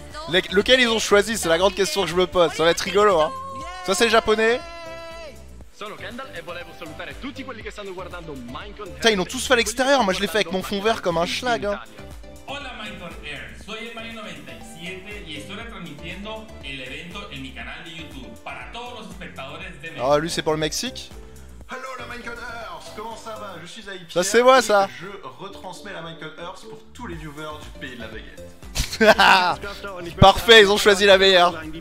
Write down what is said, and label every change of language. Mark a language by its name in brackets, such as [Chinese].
[French] Lequel ils ont choisi, c'est la grande question que je me pose. Ça va être rigolo, hein. Ça c'est japonais. Putain, ils l'ont tous fait à l'extérieur. Moi je l'ai fait avec mon fond vert comme un schlag, hein. [Spanish] Hola Minecon Air, soy el Mario 97 y estoy retransmitiendo el evento en mi canal de YouTube para todos los espectadores de México. [French] Ah, lui c'est pour le Mexique. Hello la Minecon Earth, comment ça va? Je suis Aypierre. Ça c'est moi ça. Je retransmets la Minecon Earth pour tous les viewers du pays de la baguette. Parfait, ils ont choisi la meilleure.